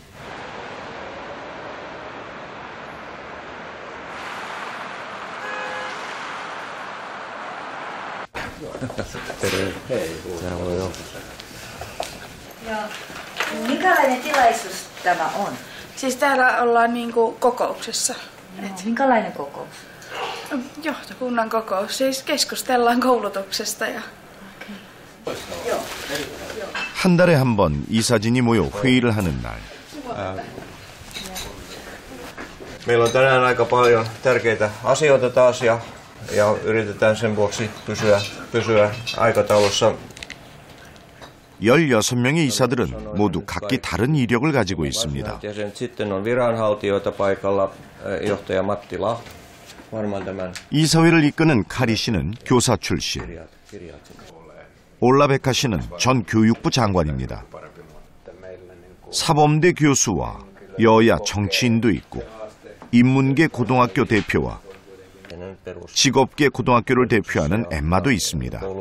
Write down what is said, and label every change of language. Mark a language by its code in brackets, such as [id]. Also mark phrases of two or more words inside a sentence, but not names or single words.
[fi] minkälainen tilaisuus tämä on? siis täällä ollaan kokouksessa. Minkälainen kokous? Johtokunnan kokous, siis keskustellaan koulutuksesta. Ja [ko] 한 달에 한 번 이사진이 모여 회의를 하는 날. [fi] Meillä on tänään aika paljon tärkeitä asioita taas ja yritetään sen vuoksi pysyä aikataulussa. [ko] 16명의 이사들은 모두 각기 다른 이력을 가지고 있습니다. [fi] Sitten on viranhaltijoita paikalla, johtaja Matti Lahti. Varmaan tämän [ko] 이사회를 이끄는 카리 씨는 교사 출신. 올라베카 씨는 전 교육부 장관입니다. 사범대 교수와 여야 정치인도 있고 인문계 고등학교 대표와 직업계 고등학교를 대표하는 엠마도 있습니다.